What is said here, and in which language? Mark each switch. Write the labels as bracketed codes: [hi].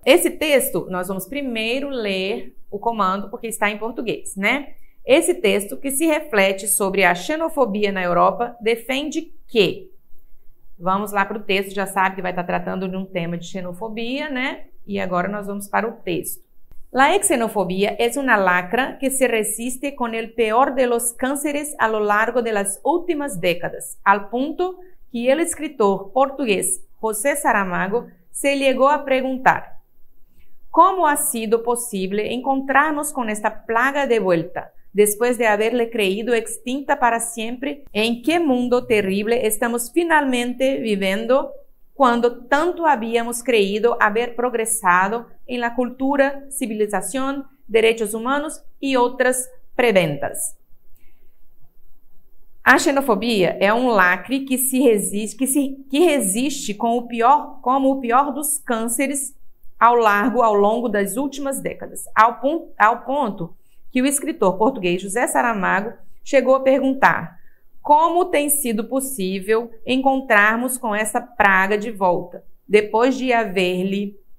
[pt] Esse texto, nós vamos primeiro ler o comando, porque está em português, né? Esse texto, que se reflete sobre a xenofobia na Europa, defende que... Vamos lá para o texto, já sabe que vai estar tratando de um tema de xenofobia, né? E agora nós vamos para o texto. [es] La xenofobia es una lacra que se resiste con el peor de los cánceres a lo largo de las últimas décadas, al punto que el escritor portugués José Saramago se llegó a preguntar: ¿cómo ha sido posible encontrarnos con esta plaga de vuelta, después de haberle creído extinta para siempre? ¿En qué mundo terrible estamos finalmente viviendo cuando tanto habíamos creído haber progresado en la cultura, civilización, derechos humanos y otras preventas? [pt] A xenofobia é um lacre que resiste como o pior dos cânceres ao longo das últimas décadas, ao ponto que o escritor português José Saramago chegou a perguntar: como tem sido possível encontrarmos com essa praga de volta, depois de haver